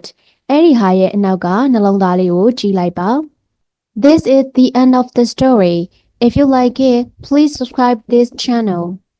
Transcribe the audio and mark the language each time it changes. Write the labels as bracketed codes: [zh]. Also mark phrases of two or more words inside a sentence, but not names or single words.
[my] အဲ့ဒီဟာရဲ့အနောက်ကနှလုံးသားလေးကိုကြည့်လိုက်ပါ [en] This is the end of the story. If you like it, please subscribe this channel.